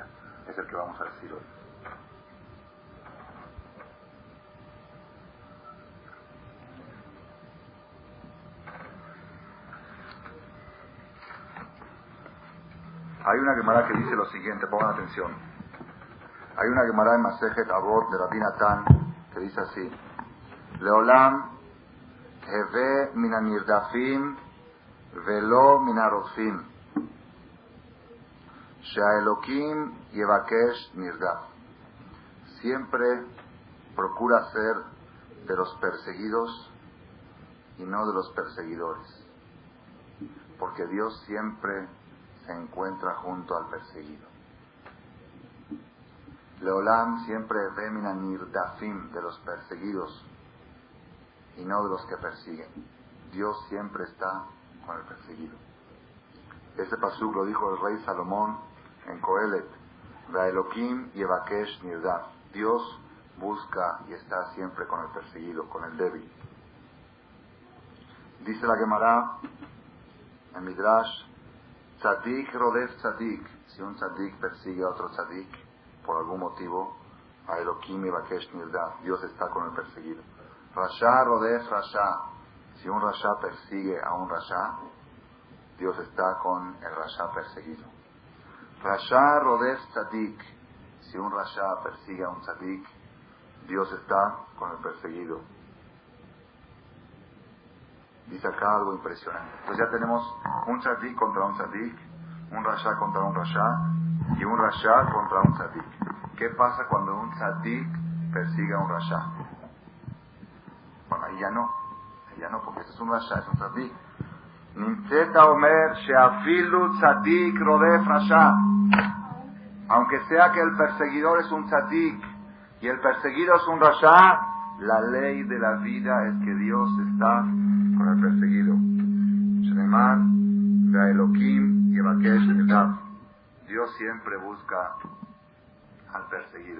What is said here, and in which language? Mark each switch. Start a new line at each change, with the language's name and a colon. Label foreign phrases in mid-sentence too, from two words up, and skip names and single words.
Spanish: Es el que vamos a decir hoy. Hay una Gemara que dice lo siguiente, pongan atención. Hay una Gemara en Masejet Avot de Rabbi Natan que dice así:
Hebrew: לעולם הוי מן הנרדפים ולא מן הרודפים שאלוקים יבקש נרדף.
Spanish: Siempre procura ser de los perseguidos y no de los perseguidores, porque Dios siempre se encuentra junto al perseguido.
Hebrew: לעולם siempre הוי מן הנרדפים,
Spanish: de los perseguidos y no de los que persiguen. Dios siempre está con el perseguido. Ese pasuk lo dijo el rey Salomón en Coelet:
Hebrew: והאלוקים יבקש נרדף.
Spanish: Dios busca y está siempre con el perseguido, con el débil. Dice la Gemara en Midrash:
Hebrew: צדיק רודף צדיק.
Spanish: Si un tzadik persigue a otro tzadik por algún motivo,
Hebrew: והאלוקים יבקש נרדף.
Spanish: Dios está con el perseguido.
Hebrew: רשע רודף רשע.
Spanish: Si un rasha persigue a un rasha, Dios está con el rasha perseguido.
Hebrew: רשע רודף צדיק.
Spanish: Si un rasha persigue a un tzadik, Dios está con el perseguido. Dice acá algo impresionante. Pues ya tenemos un tzadik contra un tzadik, un rasha contra un rasha y un rasha contra un tzadik. ¿Qué pasa cuando un tzadik persigue a un rasha? Bueno, ahí ya no, porque este es un rasha, es un tzadik.
Hebrew: נמצאת אומר שאפילו צדיק רודף רשע.
Spanish: Aunque sea que el perseguidor es un tzadik, y el perseguido es un rasha, la ley de la vida es que Dios está con el perseguido. Shemar, Elohim y Bakesh Etav. Dios siempre busca al perseguido.